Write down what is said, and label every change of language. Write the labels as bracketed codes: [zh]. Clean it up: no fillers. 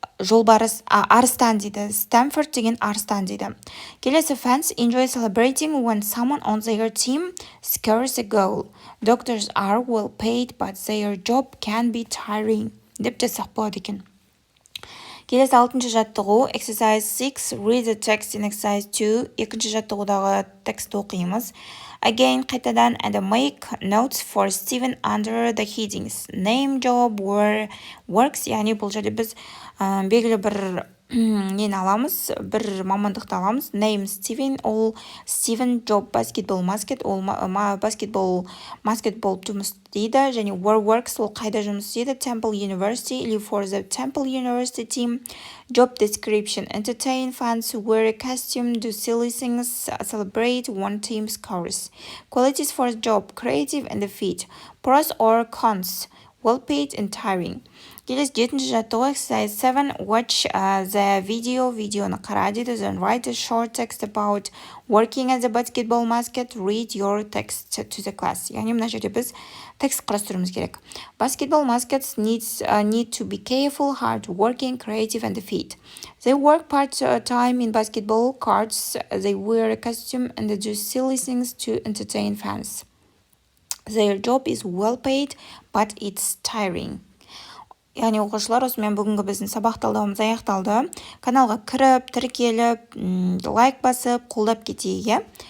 [kk] жолбарыс, арыстан дейді. Stanford деген арыстан дейді. [en] Келесі fans enjoy celebrating when someone on their team scores a goal. Doctors are well paid, but their job can be tiring. [kk] Деп жазсақ болады екен. Келесі 6-шы жаттығу [en] exercise 6 read the text in exercise 2. [kk] Екінші жаттығудағы текстті оқимыз. [en] Again, [kk] қайтадан [en] and make notes for Steven under the headings. Name, job, where, works. [kk] Яғни бұл жерде біз белгілі бір нені аламыз, бір мамандықты аламыз. [en] Name Steven, ол Steven job basketball basket, [kk] ол basketball болып жұмыс дейді. Және [en] where works, [kk] ол қайда жұмыс дейді. [en] Temple University, [ru] или [en] for the Temple University team. Job description, entertain fans, wear a costume, do silly things, celebrate one team's scores. Qualities for the job, creative and fit. Pros or cons, well paid and tiring. [kk] Келесі 7-ші жаттығу [en] exercise 7 watch the video. [kk] Видеоны қара дейді. [en] Then write a short text about working as a basketball basket. Read your text to the class. [kk] Яғни мына жерде біз текст құрастыруымыз керек. [en] Basketball baskets need to be careful, hard working, creative and fit. They work part-time in basketball courts. They wear a costume and do silly things to entertain fans. Their job is well paid, but it's tiring. [kk] Яғни оқушылар, осымен бүгінгі біздің сабақ талдауымыз аяқталды. Каналға кіріп, тіркеліп, лайк басып, қолдап кетейік.